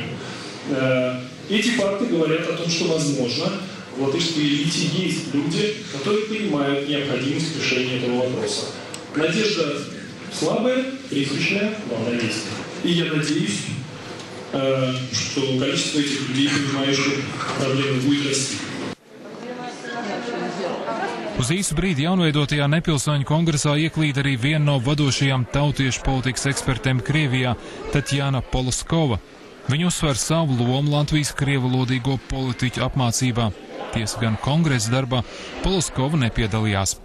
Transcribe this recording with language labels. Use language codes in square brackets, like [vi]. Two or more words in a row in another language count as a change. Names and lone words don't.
[ru] Эти факты говорят о том, что, возможно, в латышской элите есть люди, которые понимают необходимость решения этого вопроса. Надежда слабая, призрачная, но она есть. И я надеюсь, что количество этих людей, понимающих проблему, будет расти. [lv] Uz īsu brīdi jaunveidotajā nepilsoņu kongresā ieklīd arī viena no vadošajām tautiešu politikas ekspertēm Krievijā, Tatjana Poloskova. Viņa uzsver savu lomu Latvijas krievalodīgo politiķu apmācībā. Tiesa gan kongresa darbā Poloskova nepiedalījās.